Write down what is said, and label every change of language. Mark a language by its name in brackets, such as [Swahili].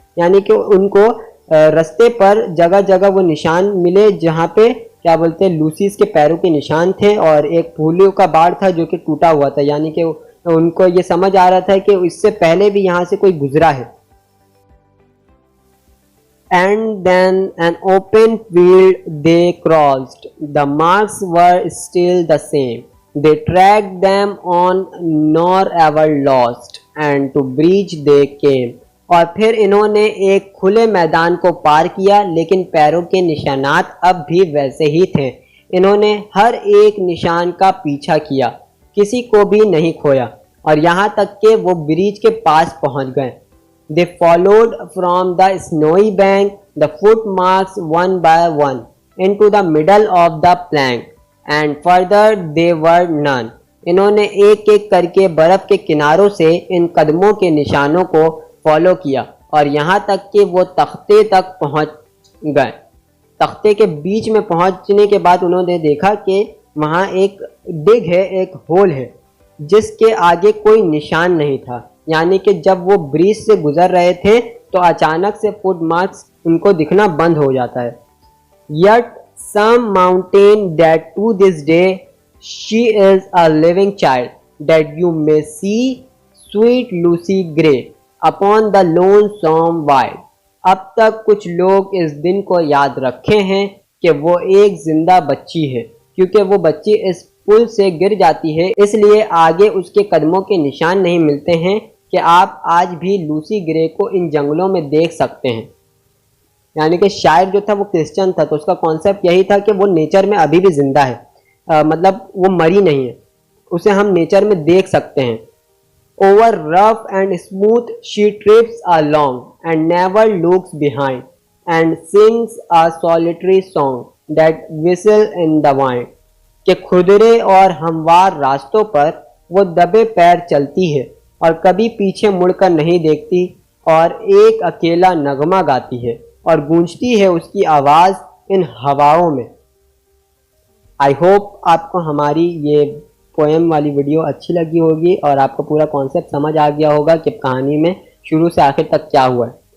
[Hindi] यानी कि उनको रास्ते पर जगह जगह वो निशान मिले जहाँ पे क्या बोलते हैं लूसीस के पैरों के निशान थे, और एक फूलों का बाड़ था जो कि टूटा हुआ था। यानी कि उनको ये समझ आ रहा था कि इससे पहले भी यहाँ से कोई गुजरा है। [English] And then an open field they crossed. The marks were still the same. They tracked them on nor ever lost, and to bridge they came। [Hindi] और फिर इन्होंने एक खुले मैदान को पार किया, लेकिन पैरों के निशानात अब भी वैसे ही थे। इन्होंने हर एक निशान का पीछा किया, किसी को भी नहीं खोया, और यहाँ तक कि वो ब्रिज के पास पहुँच गए। [English] They followed from the snowy bank the footmarks one by one into the middle of the plank, and further they were none। [Hindi] इन्होंने एक एक करके बर्फ के किनारों से इन कदमों के निशानों को फॉलो किया, और यहाँ तक कि वो तख्ते तक पहुँच गए। तख्ते के बीच में पहुँचने के बाद उन्होंने देखा कि वहाँ एक डिग है, एक होल है, जिसके आगे कोई निशान नहीं था। यानी कि जब वो ब्रिज से गुजर रहे थे तो अचानक से फुटमार्क्स उनको दिखना बंद हो जाता है। [English] Yet some mountain that to this day she is a living child that you may see sweet Lucy Gray upon the lonesome wild। [Hindi] अब तक कुछ लोग इस दिन को याद रखे हैं कि वो एक जिंदा बच्ची है, क्योंकि वो बच्ची इस पुल से गिर जाती है, इसलिए आगे उसके कदमों के निशान नहीं मिलते हैं कि आप आज भी लूसी ग्रे को इन जंगलों में देख सकते हैं। यानी कि शायर जो था वो क्रिश्चियन था, तो उसका कॉन्सेप्ट यही था कि वो नेचर में अभी भी जिंदा है, मतलब वो मरी नहीं है, उसे हम नेचर में देख सकते हैं। [English] Over rough and smooth she trips along and never looks behind and sings a solitary song that whistle in the wind। [Hindi] कि खुरदरे और हमवार रास्तों पर वो दबे पैर चलती है और कभी पीछे मुड़कर नहीं देखती, और एक अकेला नगमा गाती है और गूंजती है उसकी आवाज़ इन हवाओं में। आई होप आपको हमारी ये पोएम वाली वीडियो अच्छी लगी होगी और आपको पूरा कॉन्सेप्ट समझ आ गया होगा कि कहानी में शुरू से आखिर तक क्या हुआ है।